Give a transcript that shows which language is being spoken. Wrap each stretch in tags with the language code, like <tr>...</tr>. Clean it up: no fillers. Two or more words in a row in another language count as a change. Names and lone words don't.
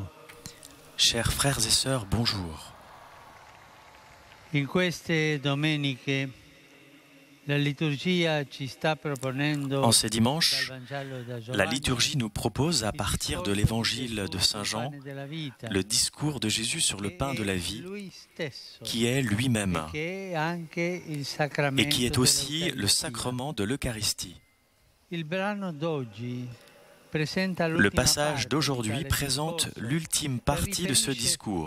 <fr>Chers frères et sœurs, bonjour.</fr> <it>In queste domeniche la liturgia ci sta proponendo</it> <fr>En ces dimanches,</fr> <it>dal Vangelo da Giovanni</it> <fr>la liturgie nous propose, à partir de l'évangile de Saint Jean, le discours de Jésus sur le pain de la vie, qui est lui-même et qui est aussi le sacrement de l'Eucharistie. Le passage d'aujourd'hui présente l'ultime partie de ce discours.</fr>